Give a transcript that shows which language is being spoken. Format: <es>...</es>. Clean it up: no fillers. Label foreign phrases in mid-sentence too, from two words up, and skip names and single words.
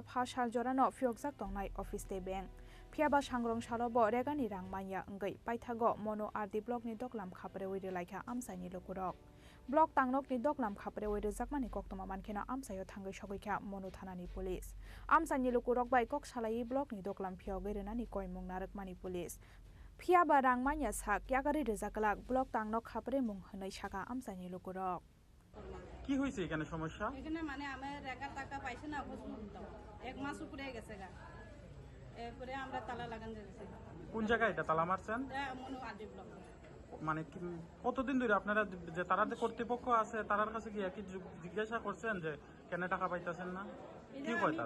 <trp>phasal jorano phiokjak tongnai office te bank phiaba sangrongshalo bo regani rangmanya angai paithago mono ardi block ni doklam khapre oire laikha amsani lukurok block tangnok ni doklam khapre oire jakmani koktoma mankhena amsayo thangai sogoikha mono thanani police amsani lukurok bai kok salai block ni doklam phiogai renani koimung narakmani police phiaba rangmanya sak yakari rejaklak block tangnok khapre mung hwnai saka amsani lukurok</trp> <bn>কি হইছে এখানে সমস্যা এখানে মানে আমি রেগার টাকা পাইছি না এক মাস উপরে গেছে গা এরপরে আমরা তালা লাগান যাচ্ছে কোন জায়গায় এটা তালা মারছেন মনো আদি ব্লক মানে কতদিন ধরে আপনারা যে তারা যে কর্তৃপক্ষ আছে তার কাছে গিয়ে কি জিজ্ঞাসা করছেন যে কেন টাকা পাইতাছেন না কি কয় তারা</bn>